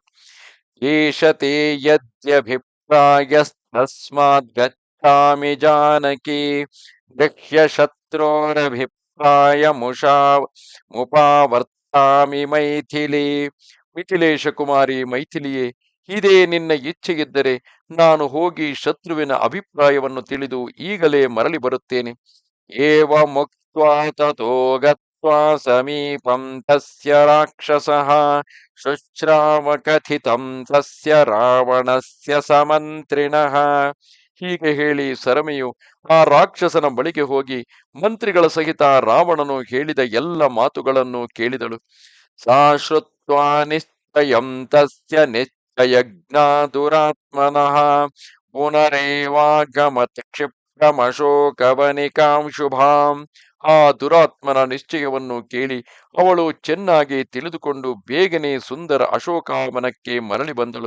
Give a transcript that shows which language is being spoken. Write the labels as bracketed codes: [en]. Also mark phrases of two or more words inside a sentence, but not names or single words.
[sa] ಏಷ ತೇ ಯದ್ಯಭಿಪ್ರಾಯಸ್ತಸ್ಮಾದ್ ಗಚ್ಛಾಮಿ ಜಾನಕಿ ಗೃಹ್ಯ ಶತ್ರೋರಭಿಪ್ರಾಯ ಮುಪಾವರ್ತಾಮಿ ಮೈಥಿಲಿ. [kn] ಮಿಥಿಲೇಶ ಕುಮಾರಿ ಮೈಥಿಲಿಯೇ, ಇದೇ ನಿನ್ನ ಇಚ್ಛೆಯಿದ್ದರೆ ನಾನು ಹೋಗಿ ಶತ್ರುವಿನ ಅಭಿಪ್ರಾಯವನ್ನು ತಿಳಿದು ಈಗಲೇ ಮರಳಿ ಬರುತ್ತೇನೆ. [sa] ಏವ ಮುಕ್ತ್ವಾ ತಥೋ ಗತ್ವಾ ಸಮೀಪಂ ತಸ್ಯ ರಾಕ್ಷಸಃ ಶುಶ್ರಾವ ಕಥಿತಂ ತಸ್ಯ ರಾವಣಸ್ಯ ಸಮಂತ್ರಿಣಃ. [kn] ಹೀಗೆ ಹೇಳಿ ಸರಮೆಯು ಆ ರಾಕ್ಷಸನ ಬಳಿಗೆ ಹೋಗಿ ಮಂತ್ರಿಗಳ ಸಹಿತ ರಾವಣನು ಹೇಳಿದ ಎಲ್ಲ ಮಾತುಗಳನ್ನು ಕೇಳಿದಳು. [sa] ಸಾ ಶ್ರುತ್ವಾ ನಿಶ್ಚಯಂ ತಸ್ಯ ನಿಶ್ಚಯಜ್ಞಾ ದುರಾತ್ಮನಃ ಪುನರೇವಾಗಮತ್ ಕ್ಷಿಪ್ರಮಶೋಕವನಿಕಾಂ ಶುಭಾಂ. [kn] ಆ ದುರಾತ್ಮನ ನಿಶ್ಚಯವನ್ನು ಕೇಳಿ ಅವಳು ಚೆನ್ನಾಗಿ ತಿಳಿದುಕೊಂಡು ಬೇಗನೆ ಸುಂದರ ಅಶೋಕಾವನಕ್ಕೆ ಮರಳಿ ಬಂದಳು.